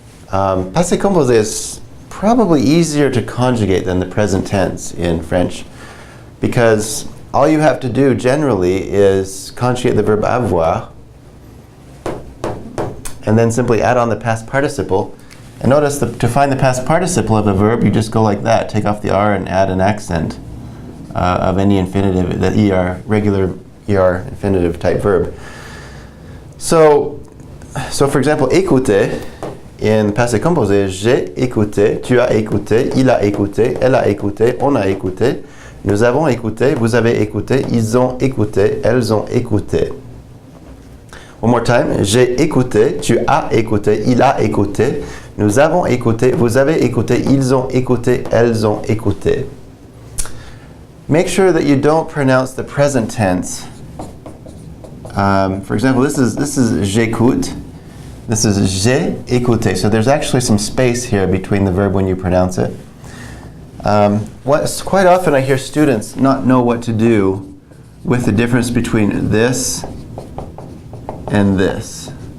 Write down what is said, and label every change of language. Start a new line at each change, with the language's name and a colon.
English: Passé composé is probably easier to conjugate than the present tense in French, because all you have to do generally is conjugate the verb avoir and then simply add on the past participle. And notice that to find the past participle of a verb, you just go like that, take off the R and add an accent of any infinitive, the ER, regular ER infinitive type verb. So for example, écouter in passé composé,
French: j'ai écouté, tu as écouté, il a écouté, elle a écouté, on a écouté, nous avons écouté, vous avez écouté, ils ont écouté,
English: elles ont écouté. One more time,
French: j'ai écouté, tu as écouté, il a écouté, nous avons écouté, vous avez écouté, ils ont écouté, elles ont écouté.
English: Make sure that you don't pronounce the present tense. For example, this is j'écoute. This is
French: j'ai écouté.
English: So there's actually some space here between the verb when you pronounce it. Quite often I hear students not know what to do with the difference between this and this.